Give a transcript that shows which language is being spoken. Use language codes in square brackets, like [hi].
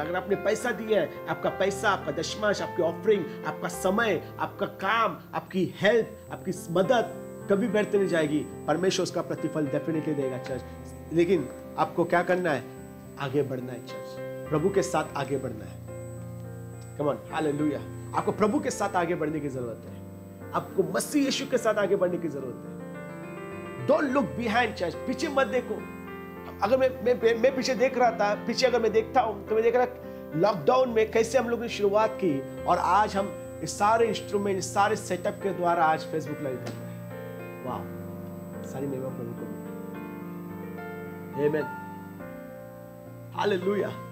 [hi] अगर आपने पैसा दिया है, आपका पैसा, आपका दशमांश, आपकी ऑफरिंग, आपका समय, आपका काम, आपकी हेल्प, आपकी मदद कभी व्यर्थ नहीं जाएगी। परमेश्वर उसका प्रतिफल डेफिनेटली देगा चर्च। लेकिन आपको क्या करना है? आगे बढ़ना है चर्च, प्रभु के साथ आगे बढ़ना है। Come on, hallelujah. आपको प्रभु के साथ आगे बढ़ने की जरूरत है। आपको मसीह यीशु के साथ आगे बढ़ने की जरूरत है। [en] Don't look behind church, [hi] पीछे मत देखो। अगर मैं पीछे देख रहा था, पीछे अगर मैं देखता हूं तो मैं देख रहा लॉकडाउन में कैसे हम लोगों ने शुरुआत की, और आज हम इस सारे इंस्ट्रूमेंट, इस सारे सेटअप के द्वारा आज फेसबुक लाइव कर रहे हैं। वाह, सारी महिमा प्रभु को। आमेन, हालेलुया।